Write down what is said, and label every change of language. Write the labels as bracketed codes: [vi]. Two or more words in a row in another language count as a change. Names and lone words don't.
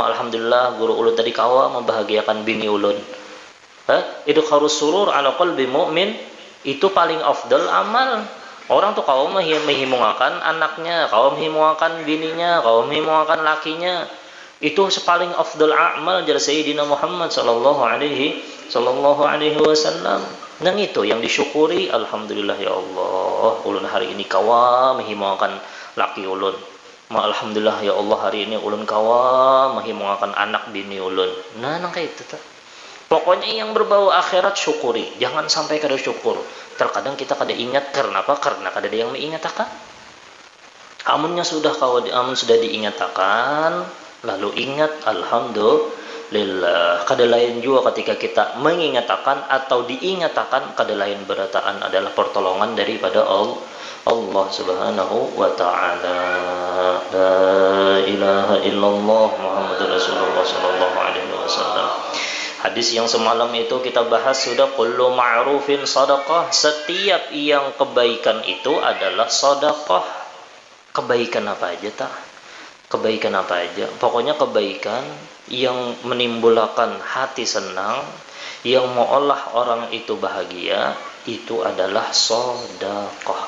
[bjn] Alhamdulillah guru ulun tadi kawa membahagiakan bini ulun. Itu harus [ar] سرور على قلب مؤمن, [bjn] itu paling afdal amal. Orang tuh kau menghimungkan anaknya, kau menghimungkan bininya, kau menghimungkan lakinya. Itu sepaling afdal amal jar Sayyidina Muhammad [ar] صلى الله عليه وسلم. [bjn] Dan itu yang disyukuri. [ar] الحمد لله يا الله, [bjn] ulun hari ini kawa menghimungkan laki ulun. [ar] الحمد لله يا الله, [bjn] hari ini ulun kawa menghimungkan anak bini ulun. Nah, nang kayak itu tuh. Pokoknya yang berbau akhirat syukuri, jangan sampai kada syukur. Terkadang kita kada ingat, karena apa? Karena kada ada yang mengingatkan. Amunnya sudah diingatkan, lalu ingat, alhamdulillah. Kada lain juga ketika kita mengingatkan atau diingatkan, kada lain berataan adalah pertolongan daripada Allah [ar] سبحانه وتعالى. لا إله إلا الله محمد رسول الله صلى الله عليه وسلم. [bjn] Hadis yang semalam itu kita bahas sudah, [ar] كل معروف صدقة. [bjn] Setiap yang kebaikan itu adalah sedekah. Kebaikan apa aja tak? Kebaikan apa aja? Pokoknya kebaikan yang menimbulkan hati senang, yang mengolah orang itu bahagia, itu adalah sedekah.